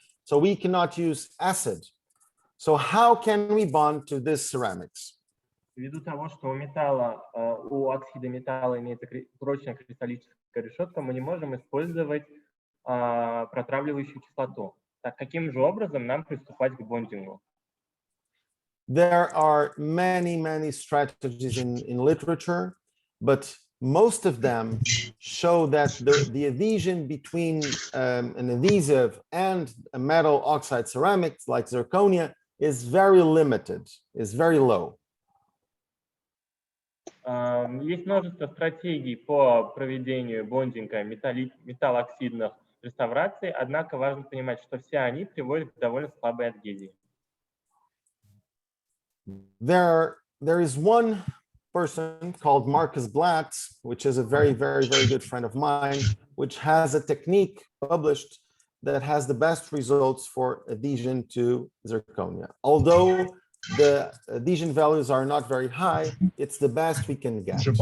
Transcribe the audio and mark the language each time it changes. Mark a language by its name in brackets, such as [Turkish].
[English] So we cannot use acid. So how can we bond to this ceramics? [Russian] Ввиду того, что у оксида металла имеется прочная кристаллическая решетка, мы не можем использовать протравливающую кислоту. Так каким же образом нам приступать к бондингу? [English] There are many strategies in literature, but most of them show that the adhesion between an adhesive and a metal oxide ceramics like zirconia is very limited, is very low. [Russian] Есть множество стратегий по проведению бондинга металлооксидных реставраций, однако важно понимать, что все они приводят к довольно слабой адгезии. [English] There is one person called Marcus Blatt, which is a very good friend of mine, which has a technique published that has the best results for adhesion to zirconia. Although the adhesion values are not very high, it's the best we can get.